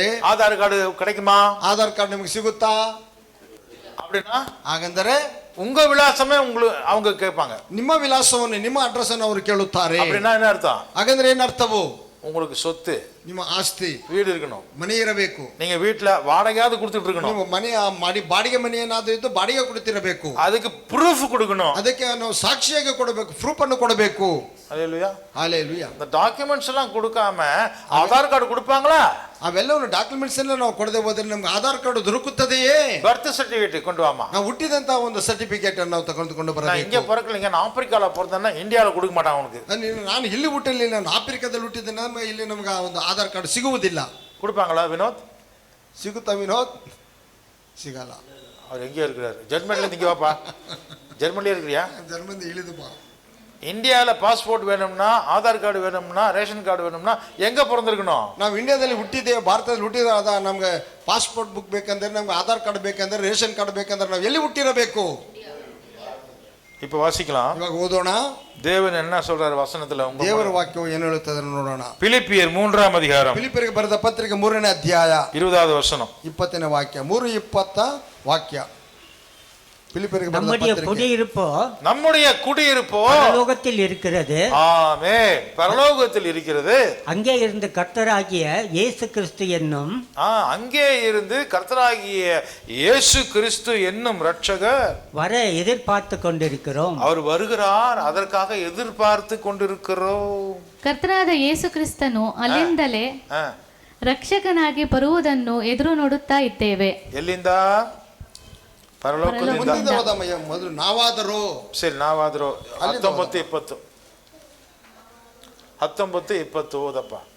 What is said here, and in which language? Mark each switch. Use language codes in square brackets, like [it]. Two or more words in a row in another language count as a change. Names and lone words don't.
[ta] ஆதார் கார்டு கிடைக்குமா? [kn] ಆಧಾರ್ ಕಾರ್ಡ್ ನಿಮಗೆ ಸಿಗುತ್ತಾ? [ta] அப்படின்னா [kn] ಹಾಗಂದರೆ [ta] உங்க விலாசமே உங்களுக்கு அவங்க கேட்பாங்க. [kn] ನಿಮ್ಮ ವಿಳಾಸವನ್ನು, ನಿಮ್ಮ ಅಡ್ರೆಸ್ ಅನ್ನು ಅವರು ಕೇಳುತ್ತಾರೆ. [ta] அப்படின்னா என்ன அர்த்தம்? [kn] ಹಾಗಂದ್ರೆ ಏನು ಅರ್ಥವು? [ta] உங்களுக்கு சொத்து, [kn] ನಿಮ್ಮ ಆಸ್ತಿ, [ta] வீடு இருக்கணும், [kn] ಮನೆ ಇರಬೇಕು. [ta] நீங்க வீட்டுல வாடகையாவது கொடுத்துட்டு இருக்கணும். [kn] ನೀವು ಮನೆ ಮಾಡಿ ಬಾಡಿಗೆ ಮನೆ ಏನಾದ್ರೂ ಇದ್ದು ಬಾಡಿಗೆ ಕೊಡ್ತಿರಬೇಕು. [ta] அதுக்கு ப்ரூஃப் கொடுக்கணும். [kn] ಅದಕ್ಕೆ ನಾವು ಸಾಕ್ಷಿಯಾಗಿ ಕೊಡಬೇಕು, ಪ್ರೂಫ್ ಅನ್ನು ಕೊಡಬೇಕು. [ta] ஹல்லேலூயா. [kn] ಹಲ್ಲೇಲೂಯಾ. [ta] இந்த டாக்குமெண்ட்ஸ் எல்லாம் கொடுக்காம ஆதார் கார்டு கொடுப்பாங்களா? [kn] ಅವೆಲ್ಲವನ್ನು ಡಾಕ್ಯುಮೆಂಟ್ಸ್ ಎಲ್ಲ ನಾವು ಕೊಡದೆ ಹೋದ್ರೆ ನಮ್ಗೆ ಆಧಾರ್ ಕಾರ್ಡ್ ದೊರಕುತ್ತದೆಯೇ? [en] birth certificate [ta] கொண்டு வாமா. [kn] ನಾವು ಹುಟ್ಟಿದಂತ ಒಂದು ಸರ್ಟಿಫಿಕೇಟ್ ಅನ್ನು ನಾವು ತಗೊಂಡು [ta] நான் [kn] ಬರಬೇಕು. [ta] இங்க பிறக்கலைங்க, நான் ஆப்பிரிக்கால பிறந்தேன்னா இந்தியாவில் கொடுக்க மாட்டான் உனக்கு. [kn] ನಾನು ಇಲ್ಲಿ ಹುಟ್ಟಲಿಲ್ಲ, ನಾನು ಆಫ್ರಿಕಾದಲ್ಲಿ ಹುಟ್ಟಿದ್ದೇನೆ, ಇಲ್ಲಿ ನಮ್ಗೆ ಒಂದು ಆಧಾರ್ ಕಾರ್ಡ್ ಸಿಗುವುದಿಲ್ಲ. [ta] கொடுப்பாங்களா வினோத்? [kn] ಸಿಗುತ್ತಾ ವಿನೋದ್? ಸಿಗಲ್ಲ. [ta] அவர் எங்கே இருக்கிறாரு? ஜெர்மனில இங்க வாப்பா. ஜெர்மனில இருக்கிறியா? [kn] ಜರ್ಮನಿ ಇಳಿದು ಬಾ. [ta] இந்தியாவில் பாஸ்போர்ட் வேணும்னா, ஆதார் கார்டு வேணும்னா, [en] ration card [ta] வேணும்னா எங்க பிறந்திருக்கணும்? [kn] ನಾವು ಇಂಡಿಯಾದಲ್ಲಿ ಹುಟ್ಟಿದ್ದೇವೆ, ಭಾರತದಲ್ಲಿ ಹುಟ್ಟಿದ ಅದ ನಮ್ಗೆ [en] passport book [kn] ಬೇಕಂದ್ರೆ, ನಮ್ಗೆ ಆಧಾರ್ ಕಾರ್ಡ್ ಬೇಕಂದ್ರೆ, [en] ration card [kn] ಬೇಕಂದ್ರೆ ನಾವು ಎಲ್ಲಿ ಹುಟ್ಟಿರಬೇಕು? [ta] இப்ப வாசிக்கலாம். [kn] ಇವಾಗ ಓದೋಣ. [ta] தேவன் என்ன சொல்றாரு வசனத்துல? [kn] ದೇವರ ವಾಕ್ಯವು ಏನು ಹೇಳುತ್ತದೆ ನೋಡೋಣ. [ta] பிலிப்பியர் 3ஆம் அதிகாரம், [kn] ಫಿಲಿಪ್ಪರಿಗೆ ಬರೆದ ಪತ್ರಿಕೆ 3ನೇ ಅಧ್ಯಾಯ [ta] 20வது வசனம், [kn] 20ನೇ ವಾಕ್ಯ. 3:20 ವಾಕ್ಯ. [ta] பிலிப்பியருக்கு ಬರೆದ நம்முடைய [kn] ಪತ್ರಿಕೆ. [ta] குடியிருப்போ நம்முடைய குடியிருப்போ பரலோகத்தில் இருக்கிறது. ஆமென். பரலோகத்தில் இருக்கிறது. அங்கே இருந்து கர்த்தராகிய இயேசு கிறிஸ்து என்னும் அங்கே இருந்து கர்த்தராகிய இயேசு கிறிஸ்து என்னும் இரட்சகர் வர எதிர்பார்த்து கொண்டிருக்கிறோம். அவர் வருகிறார், அதற்காக எதிர்பார்த்து கொண்டிருக்கிறோம். [kn] ಕರ್ತನಾದ ಯೇಸು ಕ್ರಿಸ್ತನು ಅಲ್ಲಿಂದಲೇ ರಕ್ಷಕನಾಗಿ ಬರುವುದನ್ನು ಎದುರು ನೋಡುತ್ತಾ ಇದ್ದೇವೆ. ಎಲ್ಲಿಂದ? ಪರಲೋಕದಿಂದ. ಮುಂದಿನ ಹೋದಮಯ್ಯ, ಮೊದಲು ನಾವಾದರೂ. ಸರಿ, ನಾವಾದರೂ 19:20 19:20 ಓದಪ್ಪ.